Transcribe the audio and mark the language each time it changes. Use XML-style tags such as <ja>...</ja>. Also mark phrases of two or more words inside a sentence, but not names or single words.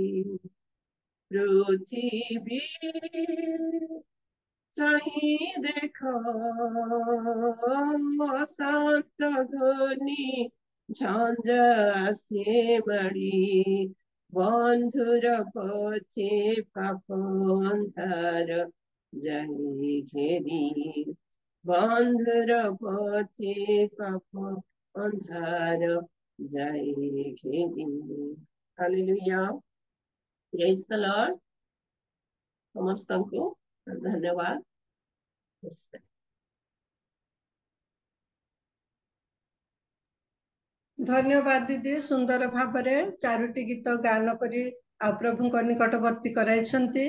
<or>ପୃଥିବୀ ଚାହି ଦେଖ ଅଶାନ୍ତ ଘୂର୍ଣ୍ଣି ଝଞ୍ଜା ଆସେ ମାରି ବନ୍ଧୁର ପଥେ ପାପ ଅନ୍ଧାର ଯାଏ ଘେରି ବନ୍ଧୁର ପଥେ ପାପ ଅନ୍ଧାର ଯାଏ ଘେରି।</or> <en>Hallelujah, praise the Lord. ସମସ୍ତଙ୍କୁ ଧନ୍ୟବାଦ। ଧନ୍ୟବାଦ ଦିଦି, ସୁନ୍ଦର ଭାବରେ 4ଟି ଗୀତ ଗାନ କରି ଆଉ ପ୍ରଭୁଙ୍କ ନିକଟବର୍ତ୍ତୀ କରାଇଛନ୍ତି।</en>